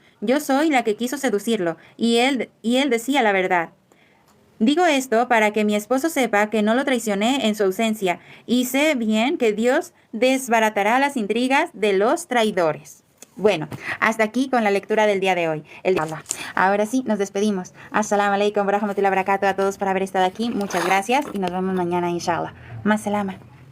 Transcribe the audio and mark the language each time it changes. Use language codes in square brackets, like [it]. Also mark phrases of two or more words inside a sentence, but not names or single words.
[es] Yo soy la que quiso seducirlo, y él decía la verdad. Digo esto para que mi esposo sepa que no lo traicioné en su ausencia, y sé bien que Dios desbaratará las intrigas de los traidores. Bueno, hasta aquí con la lectura del día de hoy. Ahora sí, nos despedimos. [ar] السلام عليكم ورحمة الله وبركاته [es] a todos por haber estado aquí. Muchas gracias y nos vemos mañana, inshallah. [ar] مع السلامة.